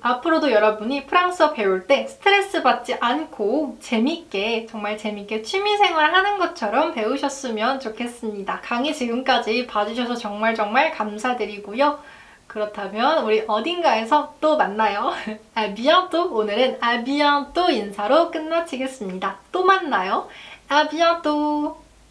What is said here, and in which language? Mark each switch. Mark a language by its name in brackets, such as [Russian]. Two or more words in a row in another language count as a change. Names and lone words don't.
[Korean] 앞으로도 여러분이 프랑스어 배울 때 스트레스 받지 않고 재밌게 정말 재밌게 취미생활 하는 것처럼 배우셨으면 좋겠습니다. 강의 지금까지 봐주셔서 정말 감사드리고요. 그렇다면 우리 어딘가에서 또 만나요. [French] à bientôt. [Korean] 오늘은 [French] à bientôt [Korean] 인사로 끝마치겠습니다. 또 만나요. [French] à bientôt.